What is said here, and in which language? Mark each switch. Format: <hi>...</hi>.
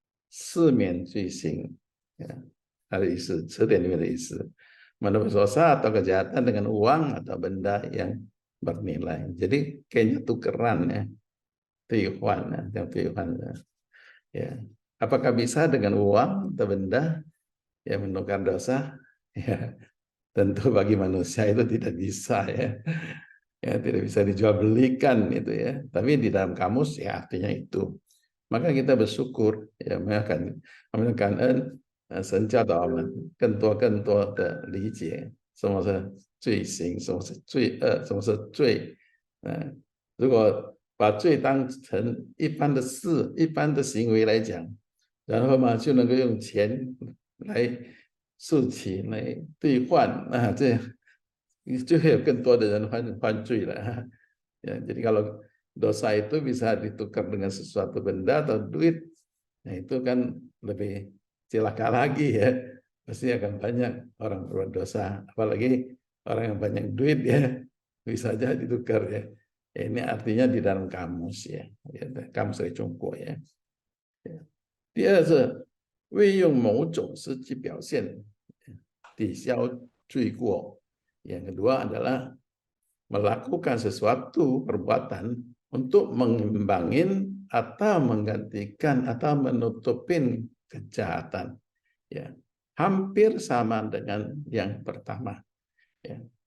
<zh>赦免罪行，它的意思，词典里面的意思。</zh> <id>Mendosa atau kejahatan dengan uang atau benda yang bernilai. Jadi kayaknya tukeran ya, tiuan ya, tiuan ya. Apakah bisa dengan uang atau benda yang menukar dosa? Ya, tentu bagi manusia itu tidak bisa ya. Ya, tidak bisa dijual belikan itu ya. Tapi di dalam kamus ya artinya itu. Maka kita bersyukur ya,</id> <zh>我们感恩神教导我们更多的理解什么是罪行，什么是罪恶，什么是罪。如果把罪当成一般的事、一般的行为来讲，然后嘛就能够用钱来收起、来兑换啊，这就会有更多的人犯罪了。</zh> <id>Ya, jadi kalau dosa itu bisa ditukar dengan sesuatu benda atau duit, nah itu kan lebih celaka lagi ya. Pasti akan banyak orang berbuat dosa, apalagi orang yang banyak duit ya, bisa aja ditukar ya. Ini artinya di dalam kamus ya, kamus dari Chongguo ya.</id> <zh>第二是未用某种实际表现抵消罪过。</zh> <id>Yang kedua adalah melakukan sesuatu perbuatan untuk mengimbangin atau menggantikan atau menutupin kejahatan. Ya, hampir sama dengan yang pertama. Ya.</id>